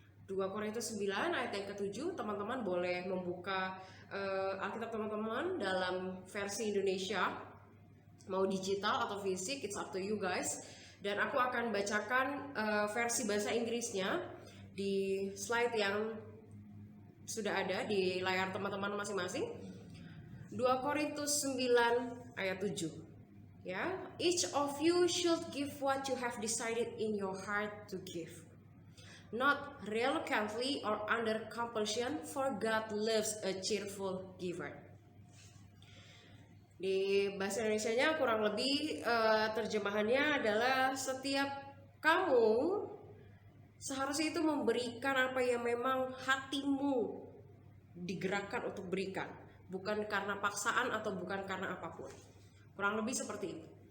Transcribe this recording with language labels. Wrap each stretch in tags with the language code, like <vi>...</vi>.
<id>2 Korintus 9 ayat yang ke-7, teman-teman boleh membuka Alkitab teman-teman dalam versi Indonesia, mau digital atau fisik,</id> <en>it's up to you guys.</en> <id>Dan aku akan bacakan versi bahasa Inggrisnya di slide yang sudah ada di layar teman-teman masing-masing. 2 Korintus 9 ayat 7.</id> <en>Ya, each of you should give what you have decided in your heart to give. Not reluctantly or under compulsion, for God loves a cheerful giver.</en> <id>Di bahasa Indonesianya kurang lebih terjemahannya adalah setiap kamu seharusnya itu memberikan apa yang memang hatimu digerakkan untuk berikan, bukan karena paksaan atau bukan karena apapun. Kurang lebih seperti itu.</id>